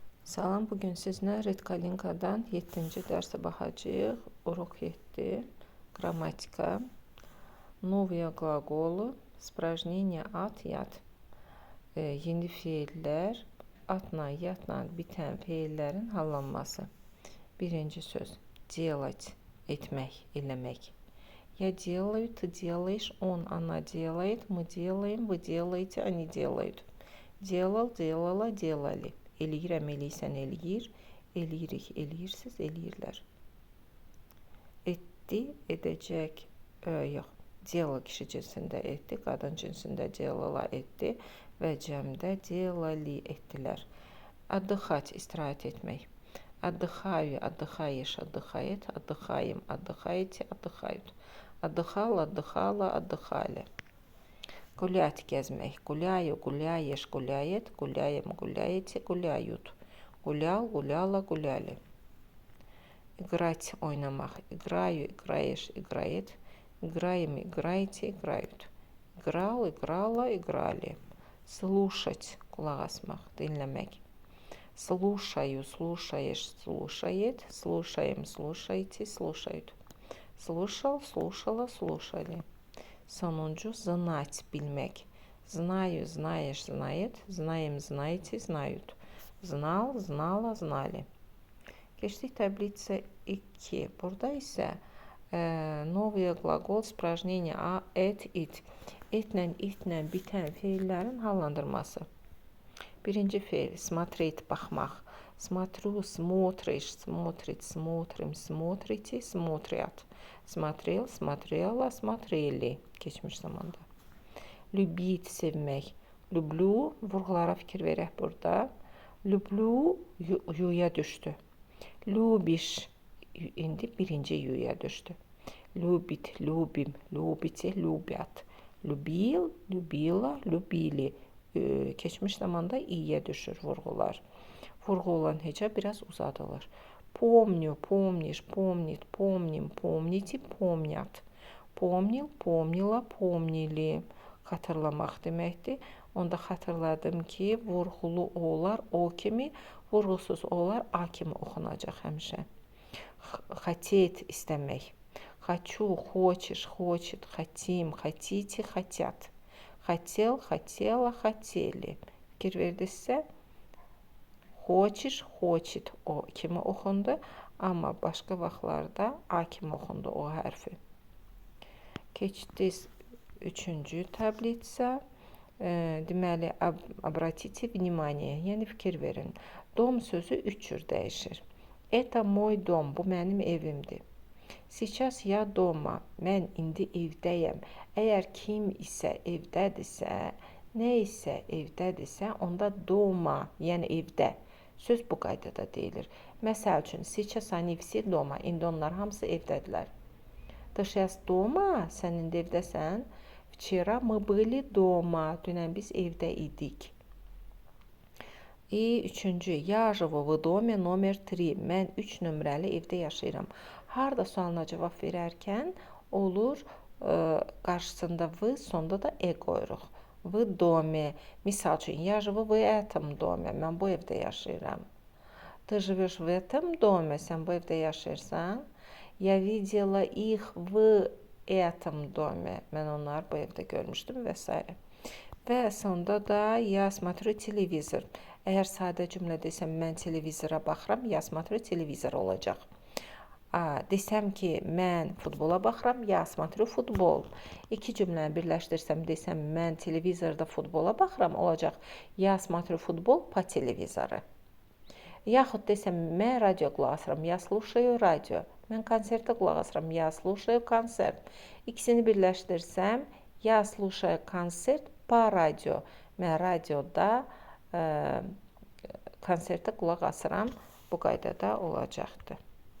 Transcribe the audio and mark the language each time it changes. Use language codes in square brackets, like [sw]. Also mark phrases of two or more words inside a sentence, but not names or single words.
[az] Salam, bugün sizinlə Redkalinkadan 7-ci dərsə baxacağıq. [ru] Урок 7. Qrammatika. Новые глаголы. Спражнение at, yat. [az] Yeni feillər, atla, yatla bitən feillərin hallanması. Birinci söz. Делать, etmək, eləmək. [ru] Я делаю, ты делаешь, он, она делает, мы делаем, вы делаете, они делают. Делал, делала, делали. [az] Eləyirəm, eləyirsən, eləyir. Eləyirik, eləyirsiz, eləyirlər. Etdi, edəcək, yox. Дело kişi cinsində etdi, qadın cinsində делала etdi və cəmdə делали etdilər. Отдыхать, istirahət etmək. [ru] Отдыхаю, отдыхаешь, отдыхает, отдыхаем, отдыхаете, отдыхают. Отдыхал, отдыхала, отдыхали. Гулять, gəzmək. Гуляю, гуляешь, гуляет, гуляем, гуляете, гуляют. Гулял, гуляла, гуляли. Играть, oynamaq. Играю, играешь, играет. Играем, играете, играют. Играл, играла, играли. Слушать, [az] qulaq asmaq, dinləmək. [ru] Слушаю, слушаешь, слушает. Слушаем, слушаете, слушают. Слушал, слушала, слушали. Sonuncu, знать, bilmək. Знаю, знаешь, знает. Знаем, знаете, знают. Знал, знала, знали. [az] Keçdik təbliğ 2. Burada isə [ru] новый глагол, спражнение [az] a, et, it. Etlə, itlə bitən feillərin hallandırması. Birinci feil, смотреть, baxmaq. [ru] Смотрю, смотришь, смотрит, смотрим, смотрите, смотрят. Смотрел, смотрела, смотрели. [az] Keçmiş zamanda. Любить, sevmək. Люблю, vurğulara fikir verək burada. Люблю, yuya düşdü. Любишь, indi birinci yuya düşdü. [ru] Любит, любим, любите, любят. Любил, любила, любили. [az] Keçmiş zamanda i'yə düşür vurğular. Vurğu olan heca biraz uzadılır. [ru] Помню, помнишь, помнит, помним, помните, помнят. Помнил, помнила, помнили. [az] Xatırlamaq deməkdir. Onda xatırladım ki, vurğulu olar o kimi, vurğusuz olar a kimi oxunacaq həmişə. [ru] Хотеть, istəmək. Хочу, хочешь, хочет, хотим, хотите, хотят. Хотел, хотела, хотели. [az] Fikir verdinizsə, [ru] хочешь, хочет [az] o kimi oxundu, amma başqa vaxtlarda a kimi oxundu o hərfi. Keçdik 3-cü təbliğsə. Deməli, [ru] обратите внимание, [az] yəni fikir verin. Dom sözü 3 cür dəyişir. [ru] Это мой дом, [az] bu mənim evimdir. [ru] Сейчас я дома, [az] mən indi evdəyəm. Əgər kim isə evdədirsə, nə isə evdədirsə, onda дома, yəni evdə. Söz bu qaydada deyilir. Məsəl üçün, [ru] сейчас они все дома, [az] indi onlar hamısı evdədirlər. [ru] Ты сейчас дома, [az] sən indi evdəsən. [ru] Вчера мы были дома, [az] dünən biz evdə idik. [ru] И üçüncü, я живу в доме номер 3. [az] Mən 3 nömrəli evdə yaşayıram. Harda sualına cavab verərkən olur, qarşısında v, sonda da e qoyuruq. [ru] В доме. [az] Misal üçün, [ru] я живу в этом доме. [az] Mən bu evdə yaşayıram. [ru] Ты живешь в этом доме. [az] Sən bu evdə yaşayırsan. [ru] Я видела их в этом доме. [az] Mən onları bu evdə görmüşdüm və s. Və sonda da [ru] я смотрю телевизор. [az] Əgər sadə cümlə desəm, mən televizora baxıram, [ru] я смотрю televizor olacaq. [az] Desəm ki, mən futbola baxıram, [ru] я смотрю futbol. [az] İki cümləni birləşdirsəm, desəm, mən televizorda futbola baxıram, olacaq. [ru] Я смотрю futbol по televizorу. [az] Yaxud desəm, mən radio qulaq asıram, [ru] я слушаю radio. [az] Mən konsertə qulaq asıram, [ru] я слушаю konser. [az] İkisini birləşdirsəm, [ru] я слушаю konser по radio. [az] Mən radioda konsertə qulaq asıram, bu qaydada olacaqdır.